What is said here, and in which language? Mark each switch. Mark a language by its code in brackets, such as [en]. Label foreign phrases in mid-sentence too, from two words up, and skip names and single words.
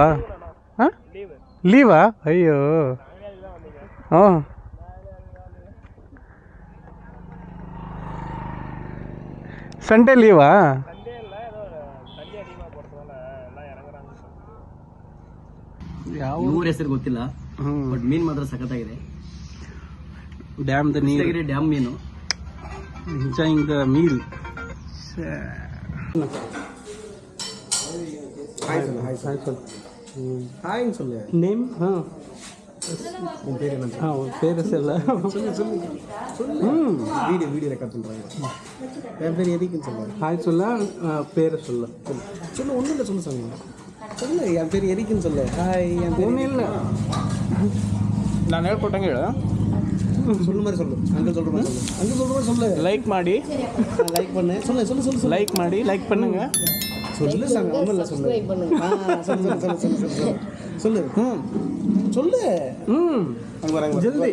[kn] ಹಾಂ, ಲೀವಾ? ಅಯ್ಯೋ, ಹಾಂ, ಸಂಡೇ ಲೀವಾ? ಯಾವ ಊರ ಹೆಸರು ಗೊತ್ತಿಲ್ಲ, ಬಟ್ ಮೀನ್ ಮಾತ್ರ ಸಖತ್ತಾಗಿದೆ. ಡ್ಯಾಮ್ದ ನೀರು, ಡ್ಯಾಮ್ ಮೀನು. [en] enjoying the meal. [ta] ஹாய்ன்னு சொல்லு. நேம்? உன் பேர் என்ன? உன் பேர் சொல்ல. வீடியோ ரெக்கார்ட் பண்ணுறாங்க. என் பேர் எதுக்குன்னு சொல்லு. ஹாய் சொல்ல, பேர் சொல்ல. சொல்லு, ஒன்றும் இல்லை, சொல்லு சாமி. சொல்லு, என் பேர் எதுக்குன்னு சொல்லு. ஹாய், என் பேர் ஒன்றும் இல்லை, [kn] ನಾನು ಹೇಳ್ಕೊಟ್ಟಂಗೆ ಹೇಳ. [ta] சொல்லு மாதிரி சொல்லு. அங்கே சொல்கிற மாதிரி சொல்லு. அங்கே சொல்கிற மாதிரி சொல்லு. [kn] லைக் ಮಾಡಿ, [ta] லைக் பண்ணு. சொல்லு சொல்லு சொல்லு சொல்லு. லைக் ಮಾಡಿ, லைக் பண்ணுங்க. சொல்லு சாமி, ஒன்றும் இல்லை, சொல்லு. சொல்லு சொல்லு சொல்லு சொல்லு சொல்லு சொல்லு. சொல்லு. அங்கே வராங்க, ஜல்தி.